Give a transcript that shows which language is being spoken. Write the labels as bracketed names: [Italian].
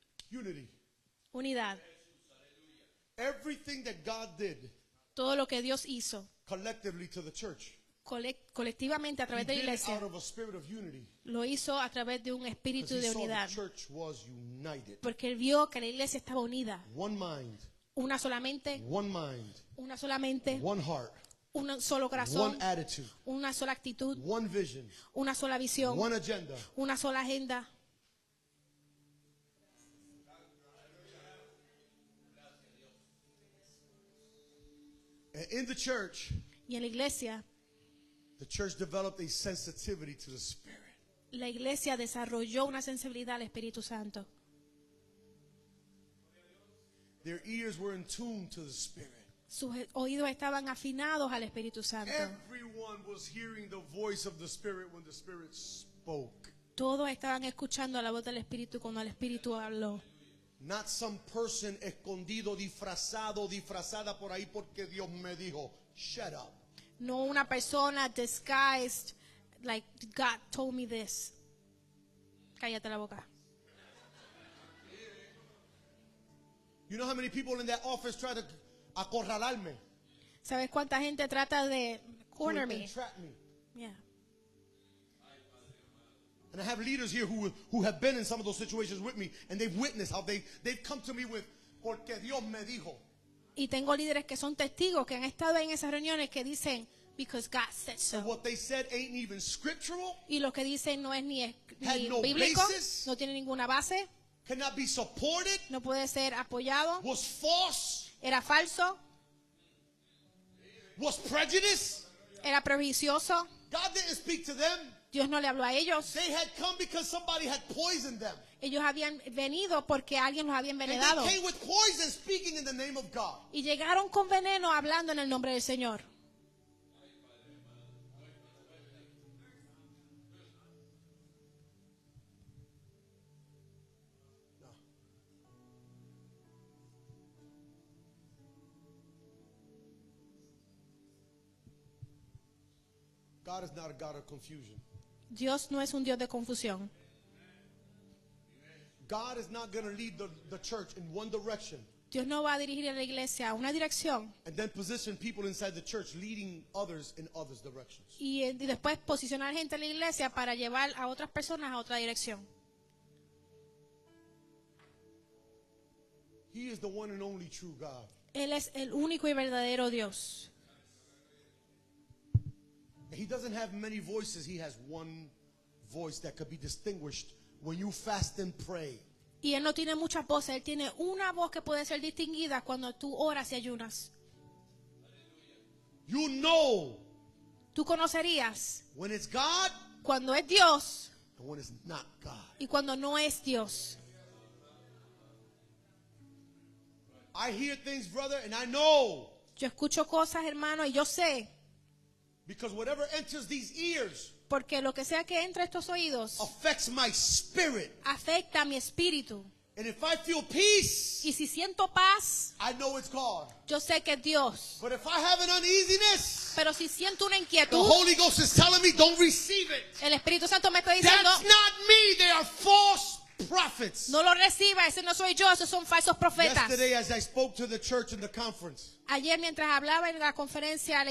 [English] Unity. [Spanish] Unidad. [English] Everything that God did [Spanish] Todo lo que Dios hizo [English] collectively to the church, [Spanish] colectivamente a [English] He [Spanish] través de la [English] did it [Spanish] iglesia, [English] out of a spirit of unity. [Spanish] lo hizo a través de un espíritu [English] Because [Spanish] de [English] He saw [Spanish] unidad. [English] the church was united. [Spanish] Porque él vio que la iglesia estaba unida. [English] One mind, [Spanish] Una solamente, [English] one mind, [Spanish] una solamente, [English] one heart, [Spanish] un solo corazón, [English] one attitude, [Spanish] una sola actitud, [English] one vision, [Spanish] una sola visión, [English] one agenda. [Spanish] una sola agenda. [English] And in the church, [Spanish] Y en la iglesia, [English] the church developed a sensitivity to the Spirit. [Spanish] la iglesia desarrolló una sensibilidad al Espíritu Santo. [English] Their ears were in tune to the Spirit. [Spanish] Sus oídos estaban afinados al Espíritu Santo. [English] Everyone was hearing the voice of the Spirit when the Spirit spoke. [Spanish] Todos estaban escuchando la voz del Espíritu cuando el Espíritu habló. [English] Not some person [Spanish] escondido, disfrazado, disfrazada por ahí porque Dios me dijo, [English] shut up. [Spanish] No una persona [English] disguised, like God told me this. [Spanish] Cállate la boca. [English] You know how many people in that office try to [Spanish] acorralarme? ¿Sabes cuánta gente trata de [English] corner me? entrap me. Yeah. And I have leaders here who have been in some of those situations with me, and they've witnessed how they've come to me with, [Spanish] porque Dios me dijo. Y tengo líderes que son testigos que han estado en esas reuniones que dicen [English] because God said And so. what they said ain't even scriptural, [Spanish] Y lo que dicen no es ni [English] Had no [Spanish] bíblico, [English] basis. [Spanish] no tiene ninguna base, [English] cannot be supported, [Spanish] no puede ser apoyado, [English] was false, [Spanish] era falso, [English] was prejudice. [Spanish] era prejuicioso. [English] God didn't speak to them. [Spanish] Dios no le habló a ellos. [English] They had come because somebody had poisoned them. [Spanish] Ellos habían venido porque alguien los había [English] And [Spanish] envenenado. [English] they came with poison speaking in the name of God. [Spanish] Y llegaron con veneno hablando en el nombre del Señor. [English] God is not a God of confusion. [Spanish] Dios no es un Dios de confusión. [English] God is not going to lead the church in one direction [Spanish] Dios no va a dirigir a la iglesia a una dirección [English] and then position people inside the church leading others in others' directions. [Spanish] y después posicionar gente en la iglesia para llevar a otras personas a otra dirección. [English] He is the one and only true God. [Spanish] Él es el único y verdadero Dios. [English] He doesn't have many voices. He has one voice that could be distinguished when you fast and pray. [Spanish] Y Él no tiene muchas voces. Él tiene una voz que puede ser distinguida cuando tú oras y ayunas. [English] You know [Spanish] Tú conocerías [English] when it's God [Spanish] cuando es Dios [English] and when it's not God. [Spanish] y cuando no es Dios. [English] I hear things, brother, and I know [Spanish] Yo escucho cosas, hermano, y yo sé, [English] because whatever enters these ears [Spanish] porque lo que sea que entre a estos oídos [English] affects my spirit. [Spanish] afecta a mi espíritu. [English] And if I feel peace, [Spanish] Y si siento paz, [English] I know it's God. [Spanish] yo sé que es Dios. [English] But if I have an uneasiness, [Spanish] Pero si siento una [English] the [Spanish] inquietud, [English] Holy Ghost is telling me don't receive it. [Spanish] el Espíritu Santo me está diciendo, [English] That's not me. They are false prophets. [Spanish] no lo reciba, ese no soy yo, esos son falsos profetas. [English] Yesterday, as I spoke to the church in the conference, [Spanish] Ayer mientras hablaba en la conferencia a la